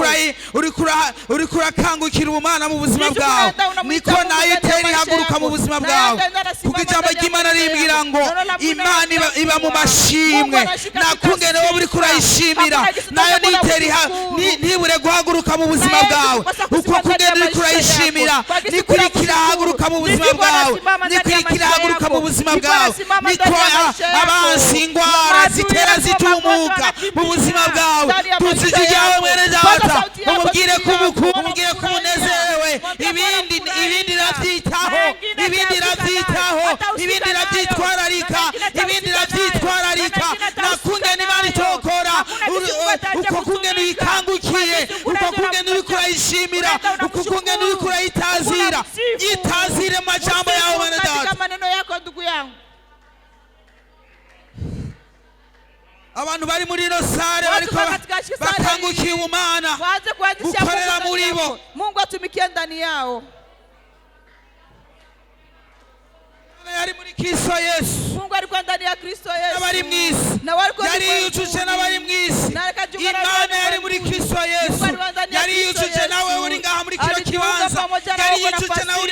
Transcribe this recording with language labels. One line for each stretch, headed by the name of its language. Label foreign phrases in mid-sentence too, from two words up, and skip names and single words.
Rundi: uri kurakangukira ubumana mu buzima bwawe, niko nayo itera ihaguruka mu buzima bwawe, kuko ijambo ry'Imana rimbwira ngo Imana iba mu mashimwe, nakungene wowe uri kurayishimira nayo ntibure guhaguruka mu buzima bwawe, uko kugenda uri kurayishimira nikurikira haguruka mu buzima bwawe, nikurikira haguruka mu buzima bwawe, niko abansi indwara zitera zitumuka mu buzima bwawe. Tuzi ryawe mwene data, umubwire kumunezerewe, ibindi navyitaho, ibindi navyitwararika, nakungene Imana itokora, uko kungene uyikangukiye, uko kungene uri kurayishimira, uko kungene uri kurayitazira, yitazire mu majambo yawe mwene data.
Swahili: Maneno yako ndugu yangu,
Rundi: abantu bari muri ino sare bariko bakangukiye ubumana ukorera muri bo,
Swahili: Mungu atumikie ndani yao.
Rundi: Yari muri Kristo Yesu,
Swahili: Mungu alikuwa ndani ya Kristo Yesu,
Rundi: n'abari mwisi, yari yujuje n'abari mwisi. Imana yari muri Kristo Yesu, yari yujuje nawe uri ngaha muri kino kibanza, yari yujuje